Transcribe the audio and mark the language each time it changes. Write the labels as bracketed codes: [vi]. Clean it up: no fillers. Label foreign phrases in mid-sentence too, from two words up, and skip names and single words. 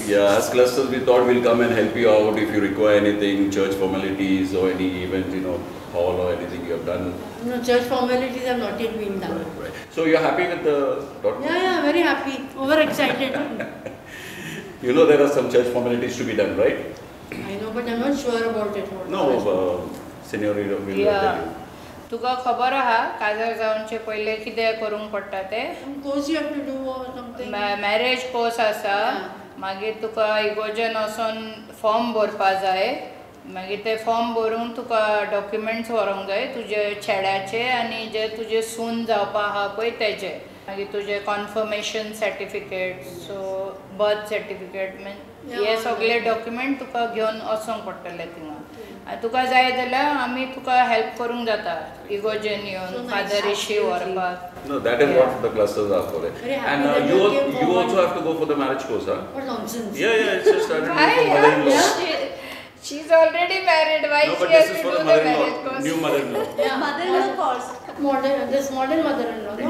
[en] Yeah, as clusters, we thought we'll come and help you out if you require anything, church formalities or any event, hall or anything you have done. No, church formalities have not yet been done. Right. So you're happy with the daughter? Yeah, very happy. Overexcited. You know there are some church formalities to be done, right? I know, but I'm not sure about it. No, Senorita will tell Yeah. you. [kok] तुका खबर आहा काजर जावनचे पहिले कितें करूंक पडटा तें? [en] Some course you have to do or something. marriage course [kok] आसा, मागीर तुका इगोर्जेन वचोन फॉर्म भरपा जाय, मागीर ते फॉर्म भरून तुका डॉक्युमेंट्स व्हरोंक जाय तुजे चेड्याचे आनी जे तुजे सून जावपा आहा पळय तेजे, मागीर तुजे [en] confirmation certificate, so birth certificate, [kok] हे सगळे डॉक्युमेंट तुका घेवन वचोंक पडटले थिंगा. तुका जाय जाल्यार आमी तुका हेल्प करूंक जाता इगोर्जेन येवन फादरिशी व्हरपाक. [en] No, that is what the clusters are for. Very happy And that you you came you forward. also have to go for the marriage course, huh? What nonsense. Yeah, it's just started Why? for mother-in-law. She's already married. Why No, she but has this to is for do the the marriage mother-in-law, course? new mother-in-law. Yeah. Mother-in-law course. This modern mother-in-law, no?